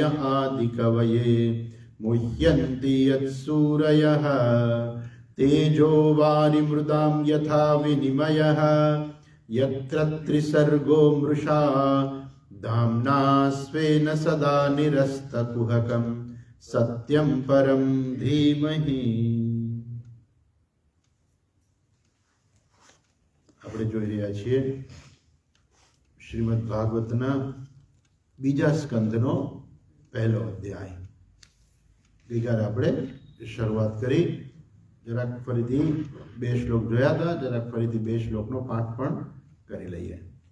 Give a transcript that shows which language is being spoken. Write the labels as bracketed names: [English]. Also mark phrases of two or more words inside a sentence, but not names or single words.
[Sanskrit] आदिकवये मुह्यन्ति यत्सूरयः तेजो वारिमृदां यथा विनिमयः यत्र त्रिसर्गो मृषा धाम्ना स्वेन सदा निरस्तकुहकं सत्यं परं धीमहि। [Gujarati] આપણે જોઈ રહ્યા છીએ શ્રીમદ ભાગવતના બીજા સ્કંધનો પહેલો અધ્યાય. ગઈકાલે આપણે શરૂઆત કરી, જરાક ફરીથી બે શ્લોક જોયા હતા, જરાક ફરીથી બે શ્લોકનો પાઠ પણ કરી લઈએ.